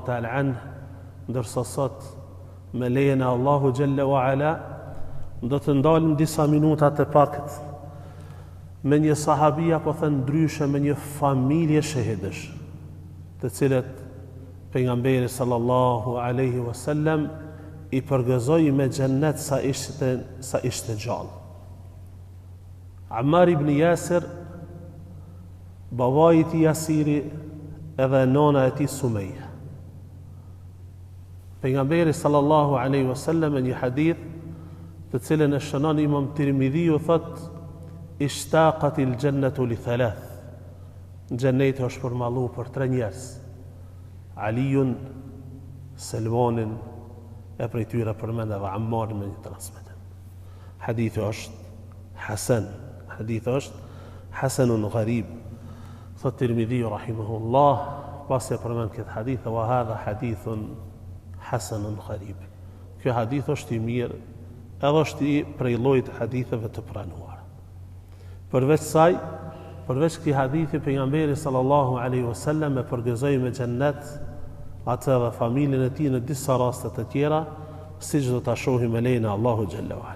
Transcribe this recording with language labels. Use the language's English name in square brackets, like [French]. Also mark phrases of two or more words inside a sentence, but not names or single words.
[Arabic] تعالى عنه, [Albanian] ndërsa sot me lejen e Allahu [Arabic] جل وعلا [Albanian] do të ndalim disa minuta të pakët me një sahabi apo thënë ndryshe me një familje shahidësh, të cilët pejgamberi [Arabic] صلى الله عليه وسلم [Albanian] i përgëzoi me xhennet sa ishte gjallë. Ammar ibn Yasir, babai i tij Yasiri edhe nona e tij Sumeja. Pejgamberi [Arabic] صلى الله عليه وسلم [Albanian] në një hadith të cilën e shënon Imam Tirmidhiu thotë: [Arabic] "اشتاقت الجنة لثلاث." [Albanian] Xheneti është përmalluar për 3 njerëz: Aliun, Selmanin e prej tyre përmend edhe Ammarin me një transmetim. Hadithi është hasan. Hadithi është [Arabic] حسن غريب. [Albanian] Thot Tirmidhi rahimahullah, pasi e përmend këtë hadith, [Arabic] وهذا حديث حسن غريب. [Albanian] Ky hadith është i mirë, edhe është i prej llojit të haditheve të pranuara. Përveç saj, përveç këtij hadithi, pejgamberi [Arabic] صلى الله عليه وسلم [Albanian] e përgëzoi me xhennet atë dhe familjen e tij në disa raste të tjera, siç do ta shohim me lejen e Allahu [Arabic] جل وعلا.